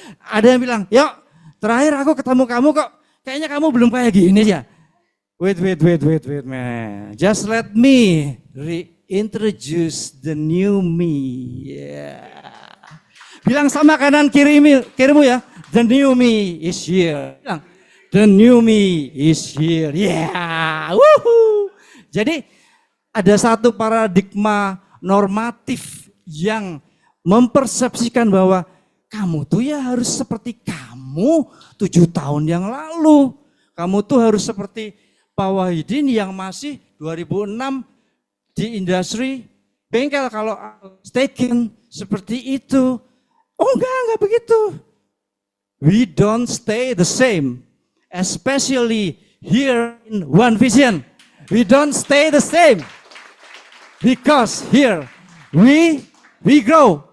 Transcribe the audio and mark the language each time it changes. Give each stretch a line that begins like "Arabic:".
Indonesian: Ada yang bilang, "Yuk, terakhir aku ketemu kamu kok. Kayaknya kamu belum kayak gini ya."
English: Wait, man. Just let me reintroduce the new me. Yeah.
Indonesian: Bilang sama kanan kirimu ya.
English: The new me is here.
Indonesian: Bilang,
English: the new me is here. Yeah. Woohoo.
Indonesian: Jadi ada satu paradigma normatif yang mempersepsikan bahwa kamu tuh ya harus seperti kamu 7 tahun yang lalu. Kamu tuh harus seperti Pak Wahidin yang masih 2006 di industri bengkel kalau staking seperti itu. Oh enggak begitu.
English: We don't stay the same, especially here in One Vision. We don't stay the same because here we grow.